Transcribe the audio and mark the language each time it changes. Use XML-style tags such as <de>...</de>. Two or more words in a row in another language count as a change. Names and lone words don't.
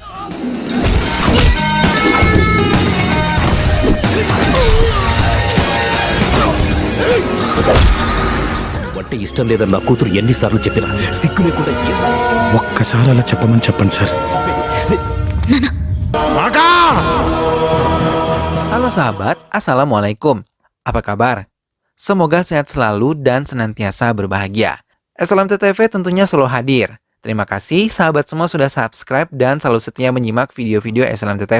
<te>అంటే ఇష్టం లేదని నా కూతురు ఎన్నిసార్లు చెప్పినా సిగ్గు లేకుండా ఒక్కసారి అలా చెప్పమని చెప్పండి సార్.</te> <id>Halo sahabat, Assalamualaikum. Apa kabar? Semoga sehat selalu dan senantiasa berbahagia. SLMT TV tentunya selalu hadir. Terima kasih sahabat semua sudah subscribe dan selalu setia menyimak video-video SLMT TV.</id>